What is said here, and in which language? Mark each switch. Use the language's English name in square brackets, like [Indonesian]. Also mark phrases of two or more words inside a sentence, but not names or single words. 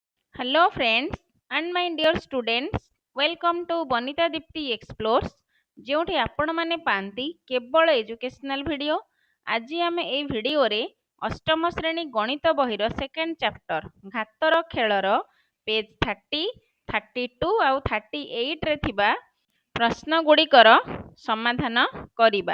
[English] Hello, friends, and my dear students. Welcome to Bonita Dipti Explores. [Odia] ଯେଉଁଠି ଆପଣମାନେ ପାଆନ୍ତି କେବଳ [English] educational video. [Odia] ଆଜି ଆମେ ଏହି ଭିଡ଼ିଓରେ ଅଷ୍ଟମ ଶ୍ରେଣୀ ଗଣିତ ବହିର [English] second chapter [Odia] ଘାତର ଖେଳର ପେଜ୍ 30, 32 ଆଉ 38ରେ ଥିବା ପ୍ରଶ୍ନ ଗୁଡ଼ିକର ସମାଧାନ କରିବା।